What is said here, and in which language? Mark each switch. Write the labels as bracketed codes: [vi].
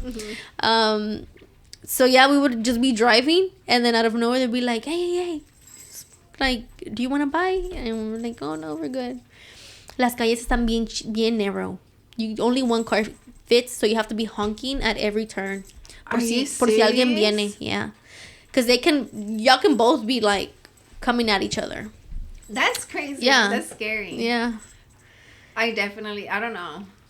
[en] Mm-hmm. So yeah, we would just be driving, and then out of nowhere they'd be like, hey, like, do you want to buy? And we're like, oh no, we're good. [es] Las calles están bien narrow. [en] Only one car fits, so you have to be honking at every turn. [es] Por si alguien viene, [en] yeah. Because y'all can both be like coming at each other. That's crazy. Yeah. That's scary. Yeah. I don't know.